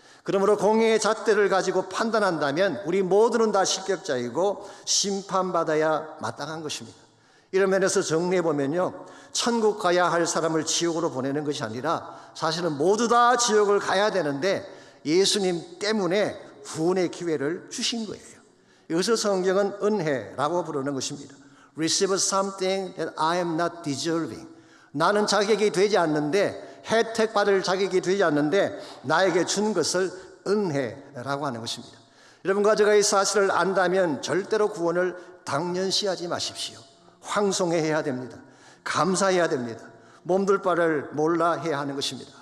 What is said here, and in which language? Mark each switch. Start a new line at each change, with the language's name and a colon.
Korean: 그러므로 공의의 잣대를 가지고 판단한다면 우리 모두는 다 실격자이고 심판받아야 마땅한 것입니다. 이런 면에서 정리해보면요, 천국 가야 할 사람을 지옥으로 보내는 것이 아니라 사실은 모두 다 지옥을 가야 되는데 예수님 때문에 구원의 기회를 주신 거예요. 이것을 성경은 은혜라고 부르는 것입니다.
English: Receive something that I am not deserving.
Korean: 나는 자격이 되지 않는데, 혜택 받을 자격이 되지 않는데 나에게 준 것을 은혜라고 하는 것입니다. 여러분과 제가 이 사실을 안다면 절대로 구원을 당연시하지 마십시오. 황송해야 됩니다. 감사해야 됩니다. 몸둘 바를 몰라 해야 하는 것입니다.